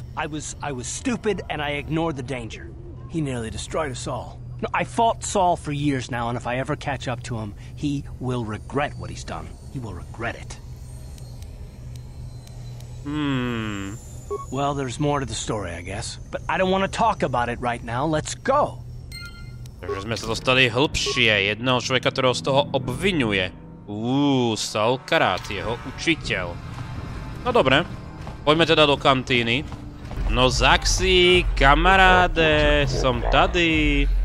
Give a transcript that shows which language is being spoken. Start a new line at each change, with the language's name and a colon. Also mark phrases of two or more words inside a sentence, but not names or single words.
English: I was stupid and I ignored the danger. He nearly destroyed us all. No, I fought Saul for years now, and if I ever catch up to him, he will regret what he's done. He will regret it. Well, there's more to the story, I guess. But I don't want to talk about it right now. Let's go.
Slovak: Takže sme sa dostali hĺbšie. Jedného človeka, ktorého z toho obviňuje. Saul Karat, jeho učiteľ. No dobre, poďme teda do kantíny. No Zaxi, kamaráde, som tady.